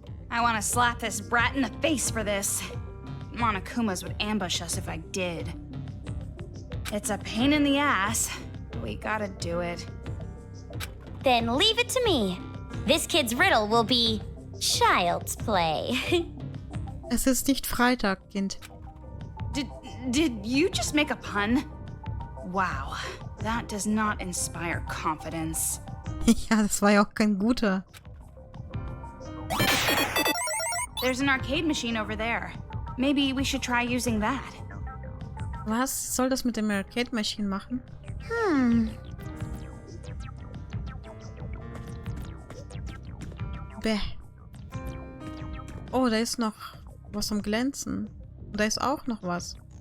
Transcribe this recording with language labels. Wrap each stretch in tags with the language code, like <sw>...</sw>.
<en>I want to slap this brat in the face for this. Monokumas would ambush us if I did. It's a pain in the ass, but we gotta do it. Then leave it to me. This kid's riddle will be child's play.</en> <de>Es ist nicht Freitag, Kind.</de> <en>Did you just make a pun? Wow, that does not inspire confidence.</en> <de>Ja, das war ja auch kein guter.</de> <en>There's an arcade machine over there. Maybe we should try using that.</en> <de>Was soll das mit dem Arcade Machine machen? Bäh. Oh, da ist noch was am Glänzen. Und da ist auch noch was.</de>